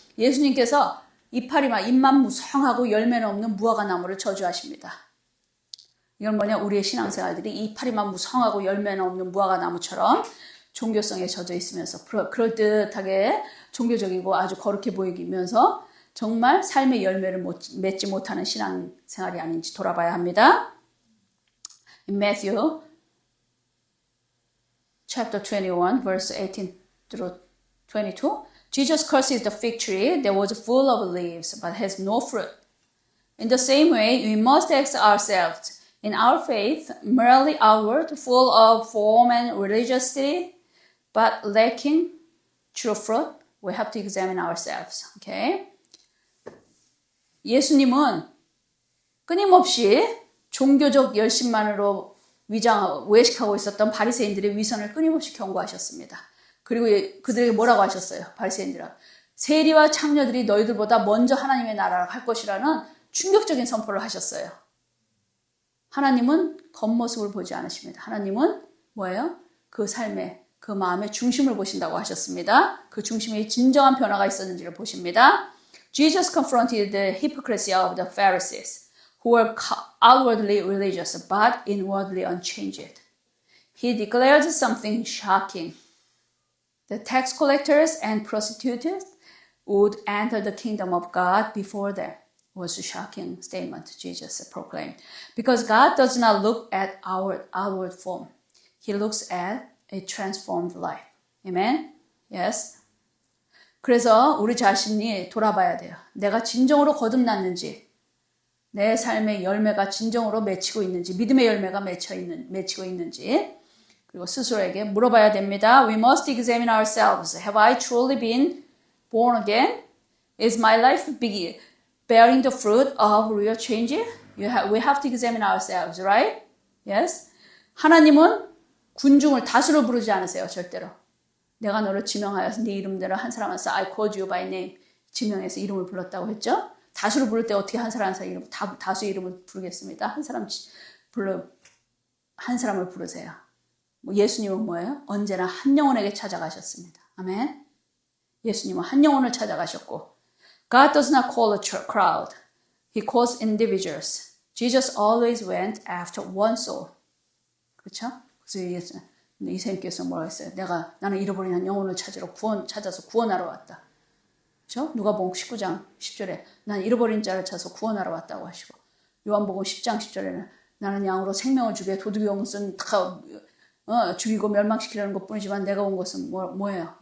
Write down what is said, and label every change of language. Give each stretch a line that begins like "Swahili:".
Korean: 예수님께서 이파리만 잎만 무성하고 열매는 없는 무화과 나무를 저주하십니다. 이건 뭐냐? 우리의 신앙생활들이 이파리만 무성하고 열매는 없는 무화과 나무처럼 종교성에 젖어 있으면서 그럴듯하게 종교적이고 아주 거룩해 보이면서 정말 삶의 열매를 맺지 못하는 신앙생활이 아닌지 돌아봐야 합니다.
English: In Matthew chapter 21 verse 18 through 22 Jesus curses the fig tree that was full of leaves but has no fruit. In the same way, we must ask ourselves, in our faith, merely outward, full of form and religiosity, but lacking true fruit, we have to examine ourselves. Okay?
Korean: 예수님은 끊임없이 종교적 열심만으로 외식하고 있었던 바리새인들의 위선을 끊임없이 경고하셨습니다. 그리고 그들에게 뭐라고 하셨어요? 바리새인들은 세리와 창녀들이 너희들보다 먼저 하나님의 나라를 할 것이라는 충격적인 선포를 하셨어요. 하나님은 겉모습을 보지 않으십니다. 하나님은 뭐예요? 그 삶의 그 마음의 중심을 보신다고 하셨습니다. 그 중심에 진정한 변화가 있었는지를 보십니다.
English: Jesus confronted the hypocrisy of the Pharisees, who were outwardly religious but inwardly unchanged. He declared something shocking. The tax collectors and prostitutes would enter the kingdom of God before them. It was a shocking statement Jesus proclaimed. Because God does not look at our outward form. He looks at a transformed life. Amen? Yes?
Korean: 그래서 우리 자신이 돌아봐야 돼요. 내가 진정으로 거듭났는지, 내 삶의 열매가 진정으로 맺히고 있는지, 믿음의 열매가 맺히고 있는지, 그리고 스스로에게 물어봐야 됩니다.
English: We must examine ourselves. Have I truly been born again? Is my life bearing the fruit of real change? We have to examine ourselves, right? Yes?
Korean: 하나님은 군중을 다수로 부르지 않으세요, 절대로. 내가 너를 지명하여서 네 이름대로 한 사람한테
English: I called you by name
Korean: 지명해서 이름을 불렀다고 했죠. 다수로 부를 때 어떻게 한 사람 이름 다수의 이름을 부르겠습니다. 한 사람을 부르세요. 예수님은 뭐예요? 언제나 한 영혼에게 찾아가셨습니다. 아멘. 예수님은 한 영혼을 찾아가셨고
English: God does not call a crowd. He calls individuals. Jesus always went after one soul.
Korean: 그렇죠? 그래서 이사님께서 뭐라 했어요? 나는 잃어버린 한 영혼을 찾아서 구원하러 왔다. 그렇죠? 누가복음 19장 10절에 난 잃어버린 자를 찾아서 구원하러 왔다고 하시고 요한복음 10장 10절에는 나는 양으로 생명을 주게 도둑의 것은 다 죽이고 멸망시키려는 것뿐이지만 내가 온 것은 뭐예요?